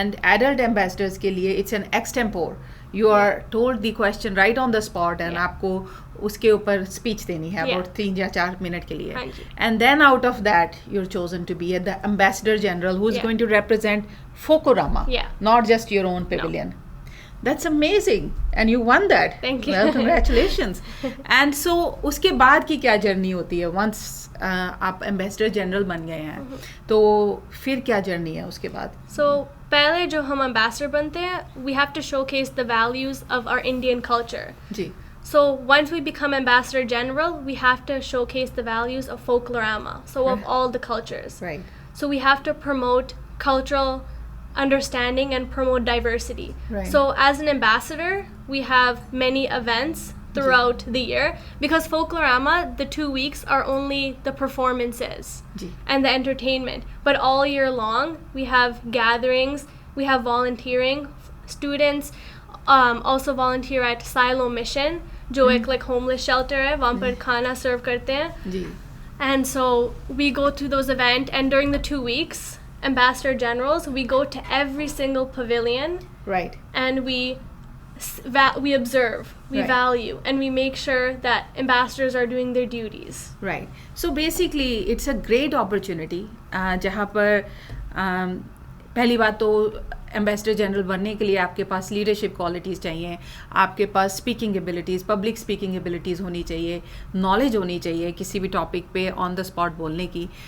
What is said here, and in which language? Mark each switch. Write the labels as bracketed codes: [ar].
[en] and adult ambassadors के लिए it's an extempore, you are told the question right on the spot, and [hi] आपको उसके ऊपर speech देनी है [en] About 3 या 4 minute के लिए. [hi] हाँ जी. [en] And then out of that you are chosen to be the ambassador general who is Yeah. Going to represent Focorama, Yeah. Not just your own pavilion. That's amazing, and you won that. Thank you. Well, congratulations. [hi] And so उसके बाद की क्या journey होती है? once आप ambassador general बन गए हैं, तो फिर क्या जर्नी है उसके बाद? [en] So [hi] पहले जो हम ambassador बनते हैं, [en] we have to showcase the values of our Indian culture. [hi] Ji. [en] So once we become ambassador general, we have to showcase the values of Folklorama, so of all the cultures. Right. So we have to promote cultural understanding and promote diversity. Right. So as an ambassador, we have many events throughout the year, because Folklorama, the 2 weeks are only the performances [hi] ji. [en] and the entertainment, but all year long we have gatherings, we have volunteering. Students also volunteer at Silo Mission, [hi] जो एक like homeless shelter है, वहाँ पर खाना serve करते हैं. जी. [en] And so we go to those events, and during the 2 weeks, Ambassador Generals, we go to every single pavilion. Right. And we observe, we Right. value, and we make sure that ambassadors are doing their duties. Right. So basically it's a great opportunity [hi] जहाँ पर पहली बात तो ambassador general बनने के लिए आपके पास leadership qualities चाहिए, आपके पास speaking abilities, public speaking abilities होनी चाहिए, नॉलेज होनी चाहिए किसी भी टॉपिक पे [en] on the spot [hi] बोलने की.